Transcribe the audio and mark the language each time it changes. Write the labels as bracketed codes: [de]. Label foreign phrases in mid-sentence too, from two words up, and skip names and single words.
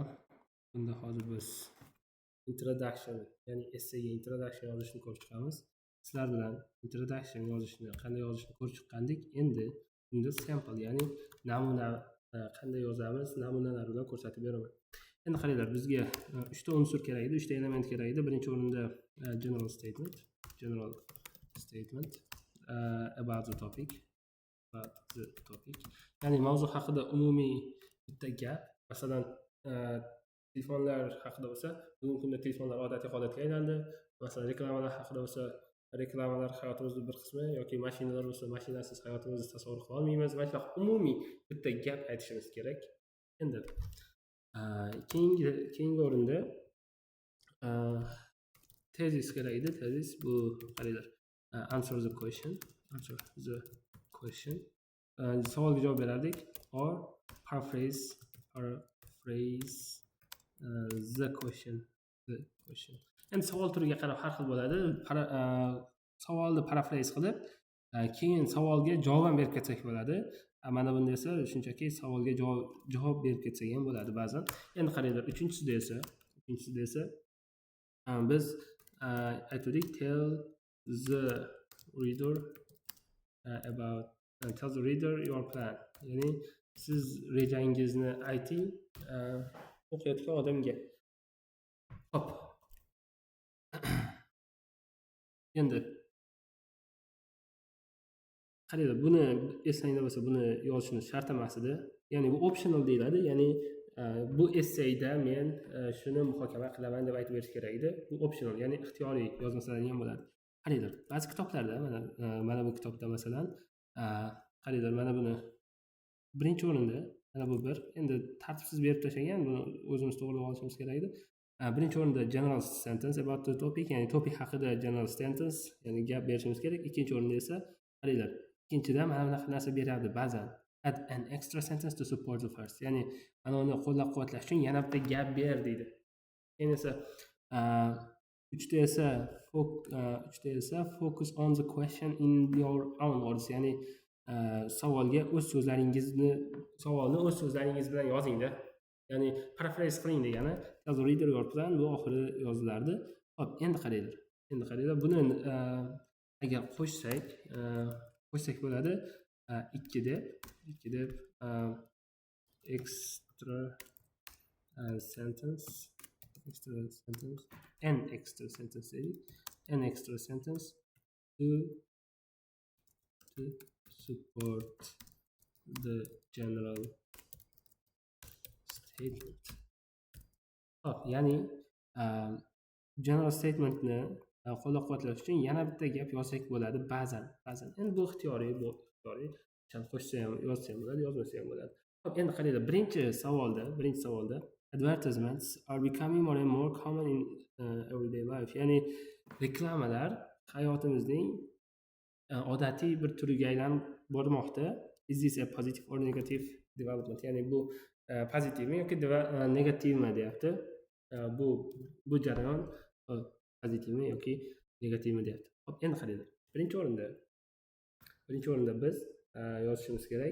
[uz] Bunda hozir biz introduction, ya'ni essayga introduction yozishni ko'rib chiqamiz. Sizlar bilan introduction yozishni, qanday yozishni ko'rib chiqqandik. Endi bunda sample, ya'ni namuna qanday yozamiz, namunalar bilan ko'rsatib beraman. Endi qaranglar, bizga 3 ta unsur kerak edi, 3 ta element kerak edi. Birinchi o'rinda [en] general statement about the topic. [uz] Ya'ni mavzu haqida umumiy bitta gap. Masalan, telefonlar haqida bo'lsa, bugungi kunda telefonlar odatiy holatga aylandi. Masalan, reklamalar haqida bo'lsa, reklamalar hayotimizning bir qismi, yoki mashinalar bo'lsa, mashinasiz hayotimizni tasavvur qila olmaymiz. Mana umumiy bitta gap aytishimiz kerak. Endi keyingi o'rinda tezis kerak edi. Tezis bu qaranglar, [en] answer the question. [uz] Savolga javob berardik, [en] or paraphrase the question. [uz] Endi savol turiga qarab har xil bo'ladi. Savolni paraphrase qilib, keyin savolga javob ham berib ketsak bo'ladi. Mana bunda esa shunchaki savolga javob berib ketsak ham bo'ladi ba'zan. Endi qaranglar, uchinchisida esa biz aytdik, [en] tell the reader your plan. [uz] Ya'ni siz rejangizni ayting o'qiyotgan odamga. Hop. Endi qaranglar, buni esingizda bo'lsa, buni yozishimiz shart emas edi. Ya'ni bu optional deyiladi. Ya'ni bu essayda men shuni muhokama qilaman deb aytib berish kerak edi. Bu optional, ya'ni ixtiyoriy yozmasalar ham bo'ladi. Qaranglar, ba'zi kitoblarda mana bu kitobda masalan, qaranglar, mana buni birinchi o'rinda, mana bu bir, endi tartibsiz berib tashlagan, buni o'zimiz to'g'rilab olishimiz kerak edi. Birinchi o'rinda [en] general sentence about the topic, [uz] ya'ni topic haqida [en] general sentence, [uz] ya'ni gap berishimiz kerak. Ikkinchi o'rinda esa qaranglar, ikkinchida mana bunaqa narsa beradi ba'zan. [en] Add an extra sentence to support the first. [uz] Ya'ni mana uni qo'llab-quvvatlash uchun yana bitta gap ber deydi. Keyin esa uchta esa [en] focus on the question in your own words. [uz] Ya'ni savolni o'z so'zlaringiz bilan yozingda. Ya'ni paraphrase qiling degani. [en] Tell the reader your plan, [uz] bu oxiri yozilardi. Hop, endi qaranglar. Buni agar qo'shsak bo'ladi. [en] 2 deb extra sentence to support the general statement. [uz] Hop, ya'ni [en] general statementni [uz] qo'llab-quvvatlash uchun yana bitta gap yozsak bo'ladi ba'zan. Endi bu ixtiyoriy. Qo'shsa ham, yozsa ham bo'ladi, yozmasa ham bo'ladi. Hop, endi qaranglar, birinchi savolda [en] advertisements are becoming more and more common in everyday life. [uz] Ya'ni reklamalar hayotimizning odatiy bir turiga aylanib bormoqda. [en] Is this a positive or negative development? [uz] Ya'ni bu pozitivmi yoki negativmi deyapti. Bu jarayon pozitivmi yoki negativmi deyapti. Hop, endi qaranglar. Birinchi o'rinda biz yozishimiz kerak.